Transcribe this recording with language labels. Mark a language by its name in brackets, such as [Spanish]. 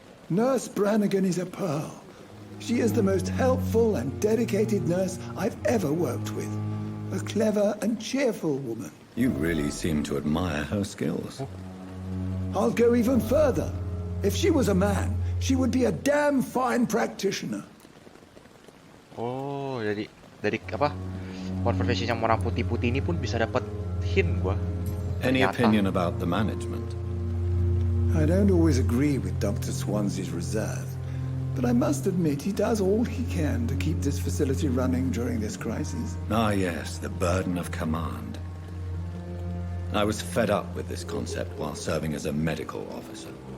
[English] Nurse Brannigan is a pearl. She is the most helpful and dedicated nurse I've ever worked with. A clever and cheerful woman. You really seem to admire her skills. I'll go even further. If she was a man, she would be a damn fine practitioner. [Indonesian] Oh, dari apa? Conversation yang orang putih-putih ini pun bisa dapat hint gua. [English] Any [Indonesian] Ternyata. [English] opinion about the management? I don't always agree with Dr. Swansea's reserve, but I must admit he does all he can to keep this facility running during this crisis. Ah, yes, the burden of command. I was fed up with this concept while serving as a medical officer.